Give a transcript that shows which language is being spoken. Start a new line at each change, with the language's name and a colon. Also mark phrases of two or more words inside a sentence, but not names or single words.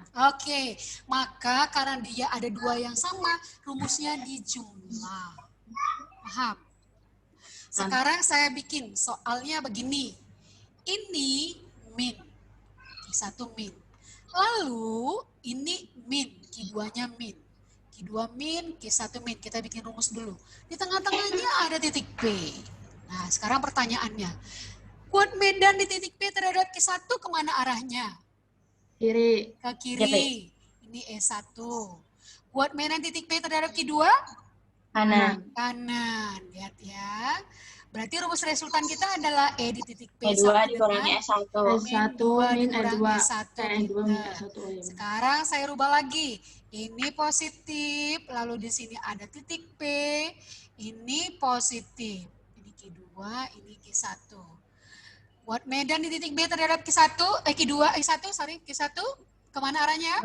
Indonesian: Oke, maka karena dia ada dua yang sama, rumusnya dijumlah. Paham? Sekarang saya bikin soalnya begini. Ini min. Q1 min. Lalu ini min. Q2-nya min. Q2 min, Q1 min. Kita bikin rumus dulu. Di tengah-tengahnya ada titik P. Nah, sekarang pertanyaannya. Kuat medan di titik P terhadap Q1 kemana arahnya? Kiri. Ke kiri. Ini E1. Kuat medan titik P terhadap Q2? Kanan. Kanan. Lihat ya. Berarti rumus resultan kita adalah E di titik P. E2 dikurangi S1. S1 min E2. E1. E2 min E1. Sekarang saya rubah lagi. Ini positif, lalu di sini ada titik P. Ini positif. Ini Q2, ini Q1. Buat medan di titik B terhadap Q1, Q1, kemana arahnya?